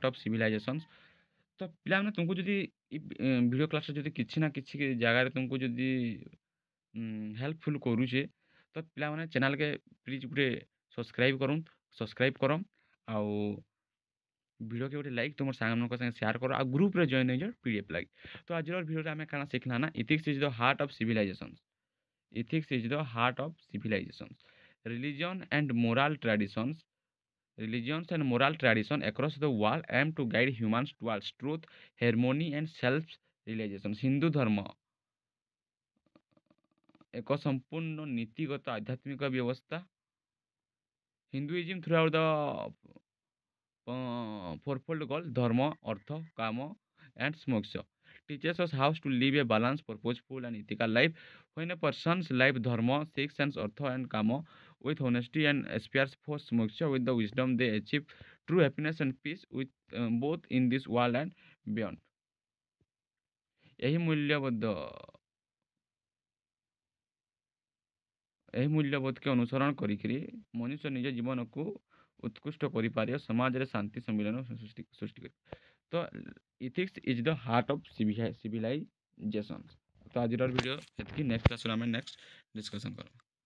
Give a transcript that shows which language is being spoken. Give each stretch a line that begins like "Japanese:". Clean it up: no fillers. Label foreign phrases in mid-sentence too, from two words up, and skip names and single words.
English: of civilizations
Odia: ତ ପିଲାମାନେ ତୁମକୁ ଯଦି
English: video class
Odia: ଯଦି କିଛି ନା କିଛି ଜାଗାରେ ତୁମକୁ ଯଦି ହେଲ୍ପଫୁଲ୍ କରୁଛେ ତ ପିଲାମାନେ ଚ୍ୟାନେଲ୍କେ ପ୍ଲିଜ୍ ଗୋଟେ ସବସ୍କ୍ରାଇବ୍ କର ଆଉ ଭିଡ଼ିଓକେ ଗୋଟେ ଲାଇକ୍ ତୁମର ସାଙ୍ଗମାନଙ୍କ ସାଙ୍ଗେ ସେୟାର କର ଆଉ
English: group join
Odia: ହେଇଯାଅ ପିଡ଼ିଏଫ୍ ଲାଗି ତ ଆଜିର ଭିଡ଼ିଓରେ ଆମେ କାଣା ଶିଖିଲା ନା
English: ethics is the heart of civilizations Ethics is the heart of civilizations. Religion and moral traditions, religions and moral tradition across the world aim to guide humans towards truth, harmony and self-realization.
Odia: ହିନ୍ଦୁ ଧର୍ମ ଏକ ସମ୍ପୂର୍ଣ୍ଣ ନୀତିଗତ ଆଧ୍ୟାତ୍ମିକ ବ୍ୟବସ୍ଥା
English: Hinduism throughout the fourfold goal dharma, artha, kama and moksha teaches us how to live a balanced, purposeful and ethical life. When a person's life dharma seeks sense artha and kama with honesty and aspires for moksha with the wisdom, they achieve true happiness and peace with both in this world and beyond.
Odia: ଏହି ମୂଲ୍ୟବୋଧ ଏହି ମୂଲ୍ୟବୋଧକେ ଅନୁସରଣ କରିକିରି ମନୁଷ୍ୟ ନିଜ ଜୀବନକୁ ଉତ୍କୃଷ୍ଟ କରିପାରିବ ସମାଜରେ ଶାନ୍ତି ସମ୍ମିଳନ ସୃଷ୍ଟି କରି ତ
English: ethics is the heart of civilization
Odia: ତ ଆଜିର ଭିଡ଼ିଓ ଏତିକି
English: next class
Odia: ଆମେ
English: next discussion
Odia: କରିବା